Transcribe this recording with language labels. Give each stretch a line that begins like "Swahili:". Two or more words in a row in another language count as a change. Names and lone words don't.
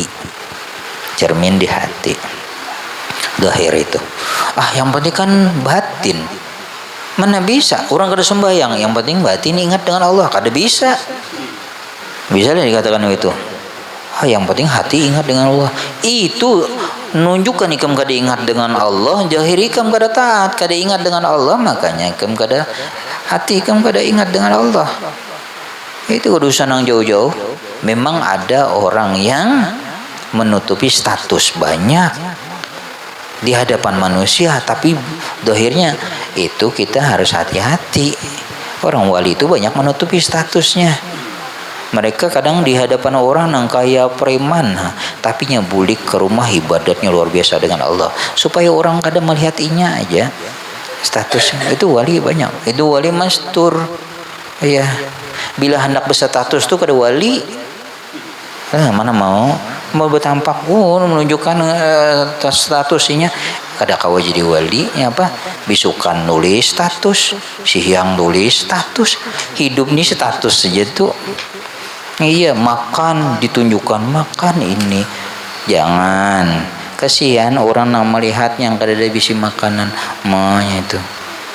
Indonesian: Cermin di hati. Dhahir itu. Yang penting kan batin.
Banjar: Mana bisa orang kada sembahyang, yang penting batin ingat dengan Allah, kada bisa.
Indonesian: Bisa lah dikatakan itu. Yang penting hati ingat dengan Allah.
Banjar: Itu menunjukkan ikam kada ingat dengan Allah, jahir ikam kada taat, kada ingat dengan Allah, makanya ikam kada hati ikam kada ingat dengan Allah.
Indonesian: Itu urusan yang jauh-jauh. Memang ada orang yang menutupi status banyak di hadapan manusia, tapi dohirnya itu kita harus hati-hati. Orang wali itu banyak menutupi statusnya. Mereka kadang di hadapan orang yang kaya preman,
Banjar: tapi bulik ke rumah ibadatnya luar biasa dengan Allah, supaya orang kadang melihat inya aja statusnya. Itu wali banyak.
Indonesian: Itu wali mastur.
Banjar: Ya, bila hendak berstatus tuh kada wali. Mana mau bertampak menunjukkan statusnya, kada kawa jadi wali. Apa bisukan nulis status, siang nulis status, hidup nih status saja tuh.
Indonesian: Iya, makan ditunjukkan makan ini.
Banjar: Jangan, kasihan orang yang melihat yang kada ada bisi makanan mahnya itu.